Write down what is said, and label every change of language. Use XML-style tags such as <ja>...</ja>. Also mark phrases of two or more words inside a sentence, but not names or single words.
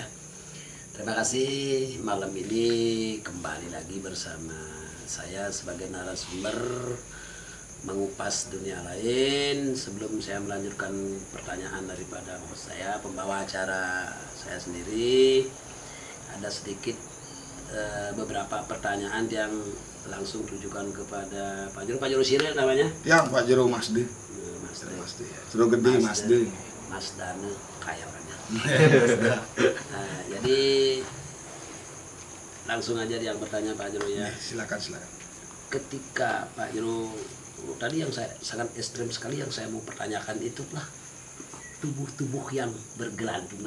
<id>Terima kasih, malam ini kembali lagi bersama saya sebagai narasumber mengupas dunia lain. Sebelum saya melanjutkan pertanyaan daripada saya, pembawa acara saya sendiri, ada sedikit beberapa pertanyaan yang langsung tujukan kepada Pak Jero Siril namanya? Ya, Pak Jero Masde. Masde. Jero Gede Masde. Mas Dane kaya orangnya. Nah, jadi langsung aja yang bertanya Pak Jero ya. Silakan. Ketika Pak Jero tadi yang saya sangat ekstrem sekali yang saya mau pertanyakan itulah tubuh-tubuh yang bergelantungan.</id>